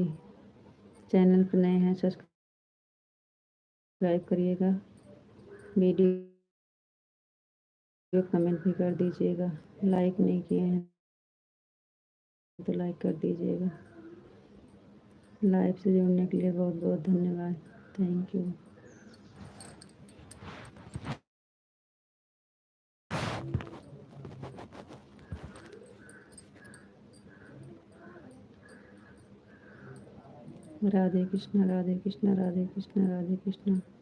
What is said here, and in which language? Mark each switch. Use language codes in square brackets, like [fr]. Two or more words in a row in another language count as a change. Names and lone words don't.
[hi] चैनल पर नए हैं सब्सक्राइब करिएगा, वीडियो कमेंट भी कर दीजिएगा, लाइक नहीं किए हैं तो लाइक कर दीजिएगा। लाइव से जुड़ने के लिए बहुत बहुत धन्यवाद, [en] Thank you. [hi] राधे कृष्णा राधे कृष्णा राधे कृष्णा राधे कृष्णा।